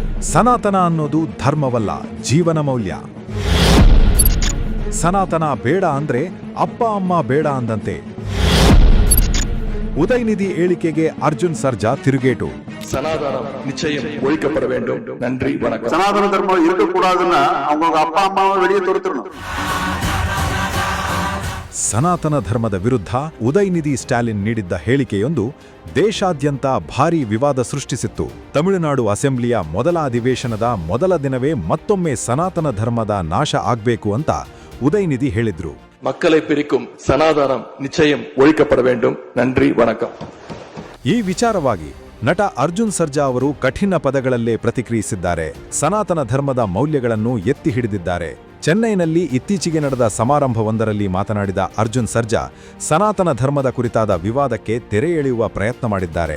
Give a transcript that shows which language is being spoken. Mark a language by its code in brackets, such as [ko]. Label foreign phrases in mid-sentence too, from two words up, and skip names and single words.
[kn] ಸನಾತನ ಅನ್ನೋದು ಧರ್ಮವಲ್ಲ, ಜೀವನ ಮೌಲ್ಯ. ಸನಾತನ ಬೇಡ ಅಂದ್ರೆ ಅಪ್ಪ ಅಮ್ಮ ಬೇಡ ಅಂದಂತೆ. ಉದಯನಿಧಿ ಹೇಳಿಕೆಗೆ ಅರ್ಜುನ್ ಸರ್ಜಾ ತಿರುಗೇಟು. [ta] சனாதனம் நிச்சயம் ஒழிக்கப்பட வேண்டும். நன்றி, வணக்கம். சனாதன தர்மம் இருக்கக்கூடாதுன்னா அவங்க அப்பா அம்மாவை வெளியே துரத்திடணும். [kn] ಸನಾತನ ಧರ್ಮದ ವಿರುದ್ಧ ಉದಯನಿಧಿ ಸ್ಟಾಲಿನ್ ನೀಡಿದ್ದ ಹೇಳಿಕೆಯೊಂದು ದೇಶಾದ್ಯಂತ ಭಾರೀ ವಿವಾದ ಸೃಷ್ಟಿಸಿತ್ತು. ತಮಿಳುನಾಡು ಅಸೆಂಬ್ಲಿಯ ಮೊದಲ ಅಧಿವೇಶನದ ಮೊದಲ ದಿನವೇ ಮತ್ತೊಮ್ಮೆ ಸನಾತನ ಧರ್ಮದ ನಾಶ ಆಗ್ಬೇಕು ಅಂತ ಉದಯನಿಧಿ ಹೇಳಿದ್ರು. [ta] மக்களை பிரிக்கும் சனாதனம் நிச்சயம் ஒழிக்கப்பட வேண்டும். நன்றி, வணக்கம். [kn] ಈ ವಿಚಾರವಾಗಿ ನಟ ಅರ್ಜುನ್ ಸರ್ಜಾ ಅವರು ಕಠಿಣ ಪದಗಳಲ್ಲೇ ಪ್ರತಿಕ್ರಿಯಿಸಿದ್ದಾರೆ. ಸನಾತನ ಧರ್ಮದ ಮೌಲ್ಯಗಳನ್ನು ಎತ್ತಿ ಹಿಡಿದಿದ್ದಾರೆ. ಚೆನ್ನೈನಲ್ಲಿ ಇತ್ತೀಚೆಗೆ ನಡೆದ ಸಮಾರಂಭವೊಂದರಲ್ಲಿ ಮಾತನಾಡಿದ ಅರ್ಜುನ್ ಸರ್ಜಾ ಸನಾತನ ಧರ್ಮದ ಕುರಿತಾದ ವಿವಾದಕ್ಕೆ ತೆರೆ ಎಳೆಯುವ ಪ್ರಯತ್ನ ಮಾಡಿದ್ದಾರೆ.